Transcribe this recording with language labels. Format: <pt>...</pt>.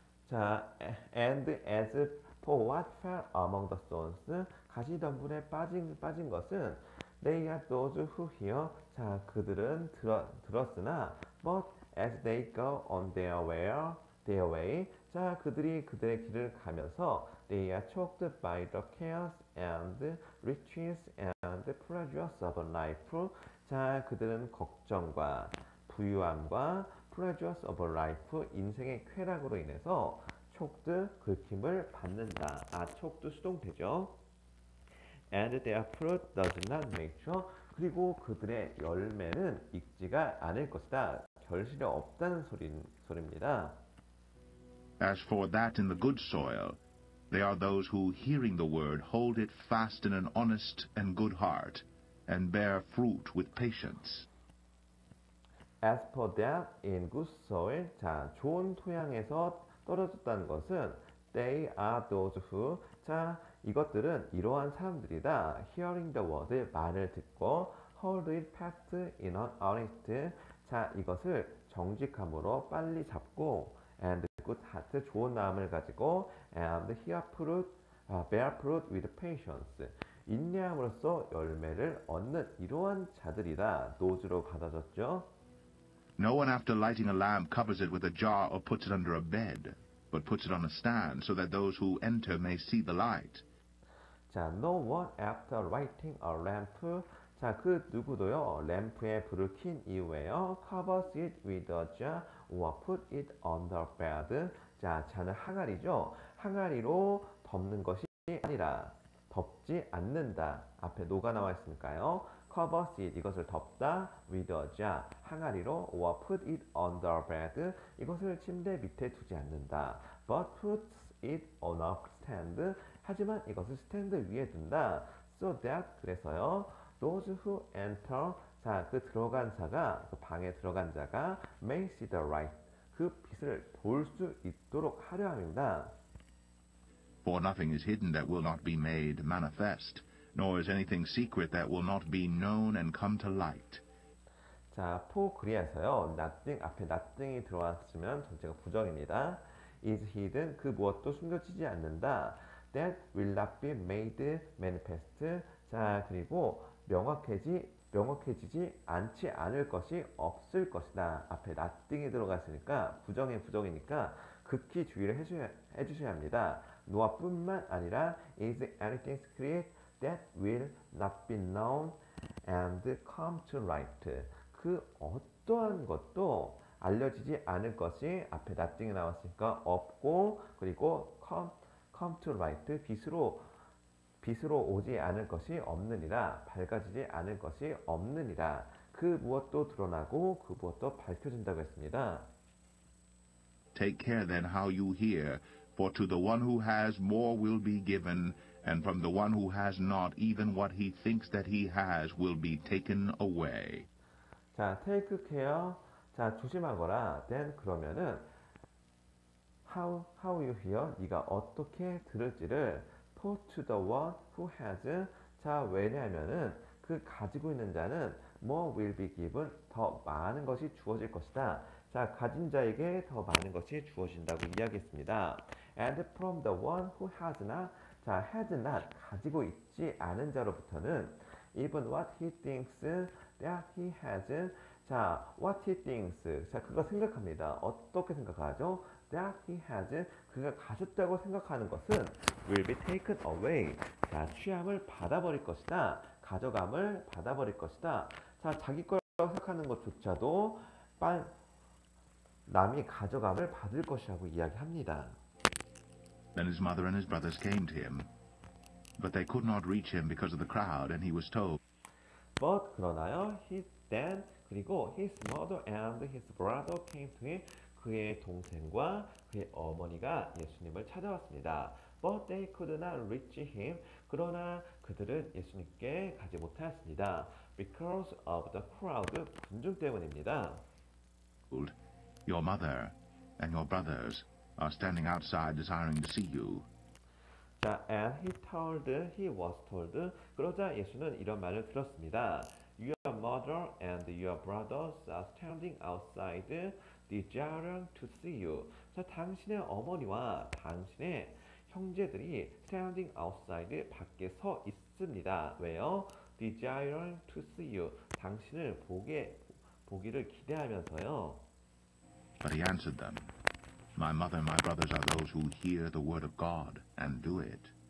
<en>자, and as for what fell among the thorns,</en> <ko>가시덤불에 빠진 것은</ko> <en>they are those who hear. 자,</en> <ko>그들은 들었으나</ko> <en>but as they go on their way, 자,</en> <ko>그들의 길을 가면서</ko> <en>they are choked by the cares and riches and pleasures of life.</en> <ko>자, 그들은 걱정과 부유함과</ko> <en>pleasures of life,</en> <ko>인생의 쾌락으로 인해서</ko> <en>choked,</en> <ko>긁힘을 받는다.</ko> <en>choked</en> <ko>수동태죠.</ko> <en>And their fruit does not mature.</en> <ko>그리고 그들의 열매는 익지가 않을 것이다. 결실이 없다는 소리입니다.</ko> <en>As for that in the good soil, they are those who, hearing the word, hold it fast in an honest and good heart, and bear fruit with patience. As for that in good soil, 자,</en> <ko>좋은 토양에서 떨어졌다는 것은</ko> <en>they are those who, 자,</en> <ko>이것들은 이러한 사람들이다.</ko> <en>Hearing the word,</en> <ko>말을 듣고</ko> <en>hold it fast in an honest, 자,</en> <ko>이것을 정직함으로 빨리 잡고</ko> <en>and good heart,</en> <ko>좋은 마음을 가지고</ko> <en>and bear fruit with patience,</en> <ko>인내함으로써 열매를 얻는 이러한 자들이다. 노즈로 받아졌죠.</ko> <en>No one after lighting a lamp covers it with a jar or puts it under a bed, but puts it on a stand so that those who enter may see the light. 자, no one after lighting a lamp, 자,</en> <ko>그 누구도요 램프에 불을 킨 이후에요</ko> <en>covers it with a jar, or put it on the bed. 자,</en> <ko>자는 항아리죠. 항아리로 덮는 것이 아니라 덮지 않는다. 앞에 노가 나와 있으니까요.</ko> <en>cover it</en> <ko>이것을 덮다</ko> <en>with a jar</en> <ko>항아리로</ko> <en>or put it on the bed</en> <ko>이것을 침대 밑에 두지 않는다.</ko> <en>but puts it on a stand</en> <ko>하지만 이것을 스탠드 위에 둔다.</ko> <en>so that</en> <ko>그래서요.</ko> <en>those who enter</en> <ko>자, 그 들어간 자가 그 방에 들어간 자가</ko> <en>may see the light</en> <ko>그 빛을 볼 수 있도록 하려 함입니다.</ko> <en>For nothing is hidden that will not be made manifest, nor is anything secret that will not be known and come to light.</en> <ko>자, for 그리하여서요. nothing 앞에 nothing이 들어왔으면 전체가 부정입니다.</ko> <en>is hidden</en> <ko>그 무엇도 숨겨지지 않는다.</ko> <en>that will not be made manifest</en> <ko>자, 그리고 명확해지지 않지 않을 것이 없을 것이다. 앞에 nothing이 들어갔으니까 부정이니까 극히 주의를 해주셔야 합니다. 노아뿐만 아니라</ko> <en>is anything secret that will not be known and come to light.</en> <ko>그 어떠한 것도 알려지지 않을 것이 앞에 nothing이 나왔으니까 없고 그리고</ko> <en>come to light</en> <ko>빛으로 오지 않을 것이 없느니라 밝아지지 않을 것이 없느니라 그 무엇도 드러나고 그 무엇도 밝혀진다고 했습니다.</ko> <en>Take care then how you hear, for to the one who has more will be given, and from the one who has not, even what he thinks that he has will be taken away.</en> <ko>자,</ko> <en>take care.</en> <ko>자, 조심하거라.</ko> <en>then</en> <ko>그러면은</ko> <en>how you hear</en> <ko>네가 어떻게 들을지를</ko> <en>for to the one who has 자,</en> <ko>왜냐하면은 그 가지고 있는 자는</ko> <en>more will be given</en> <ko>더 많은 것이 주어질 것이다. 자, 가진 자에게 더 많은 것이 주어진다고 이야기했습니다.</ko> <en>And from the one who has not, 자, has not,</en> <ko>가지고 있지 않은 자로부터는</ko> <en>even what he thinks that he has, 자, what he thinks, 자,</en> <ko>그가 생각합니다. 어떻게 생각하죠?</ko> <en>that he has,</en> <ko>그가 가졌다고 생각하는 것은</ko> <en>will be taken away,</en> <ko>자, 취함을 받아버릴 것이다. 가져감을 받아버릴 것이다. 자, 자기 거라고 생각하는 것조차도 남이 가져감을 받을 것이라고 이야기합니다.</ko> <en>Then his mother and his brothers came to him, but they could not reach him because of the crowd, and he was told. But</en> <ko>그러나요,</ko> <en>then</en> <ko>그리고</ko> <en>his mother and his brother came to him.</en> <ko>그의 동생과 그의 어머니가 예수님을 찾아왔습니다.</ko> <en>But they could not reach him.</en> <ko>그러나 그들은 예수님께 가지 못하였습니다.</ko> <en>Because of the crowd.</en> <ko>군중 때문입니다.</ko> <en>Your mother and your brothers are standing outside desiring to see you. 자, and he was told.</en> <ko>그러자 예수는 이런 말을 들었습니다.</ko> <en>Your mother and your brothers are standing outside desiring to see you.</en> <ko>자, 당신의 어머니와 당신의 형제들이</ko> <en>standing outside</en> <ko>밖에 서 있습니다. 왜요?</ko> <en>desiring to see you.</en> <ko>당신을 보기를 기대하면서요.</ko> <en>But he answered them, My mother and my brothers are those who hear the word of God and do it.</en>